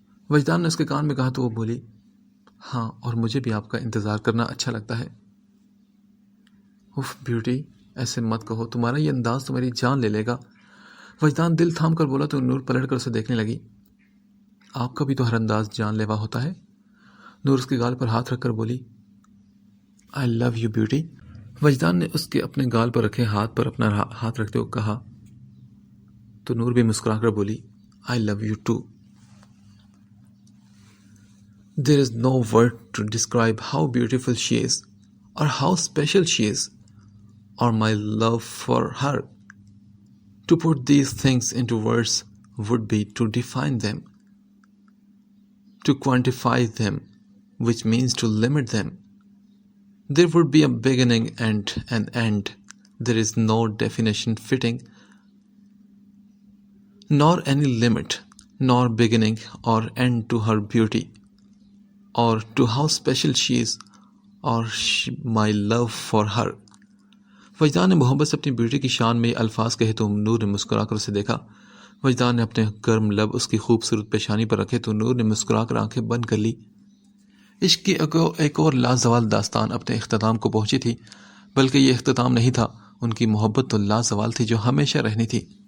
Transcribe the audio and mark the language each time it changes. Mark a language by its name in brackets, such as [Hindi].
[Urdu] وجدان نے اس کے کان میں کہا تو وہ بولی، ہاں اور مجھے بھی آپ کا انتظار کرنا اچھا لگتا ہے۔ اف بیوٹی، ایسے مت کہو، تمہارا یہ انداز تو میری جان لے لے گا۔ وجدان دل تھام کر بولا تو نور پلٹ کر اسے دیکھنے لگی۔ آپ کا بھی تو ہر انداز جان لیوا ہوتا ہے۔ نور اس کے گال پر ہاتھ رکھ کر بولی، [English] I love you beauty. [Urdu] وجدان نے اس کے اپنے گال پر رکھے ہاتھ پر اپنا ہاتھ رکھتے ہوئے کہا تو نور بھی مسکرا کر بولی، آئی love you to. [English] There is no word to describe how beautiful she is or how special she is or my love for her. To put these things into words would be to define them, to quantify them, which means to limit them. There would be a beginning and an end. There is no definition fitting, nor any limit, nor beginning or end to her beauty, or to how special she is, or my love for her. [Urdu] وجدان نے محبت سے اپنی beauty کی شان میں الفاظ کہے تو نور نے مسکرا کر اسے دیکھا۔ وجدان نے اپنے گرم لب اس کی خوبصورت پیشانی پر رکھے تو نور نے مسکرا کر آنکھیں بند کر لی۔ عشق کی ایک اور لازوال داستان اپنے اختتام کو پہنچی تھی، بلکہ یہ اختتام نہیں تھا، ان کی محبت تو لازوال تھی جو ہمیشہ رہنی تھی۔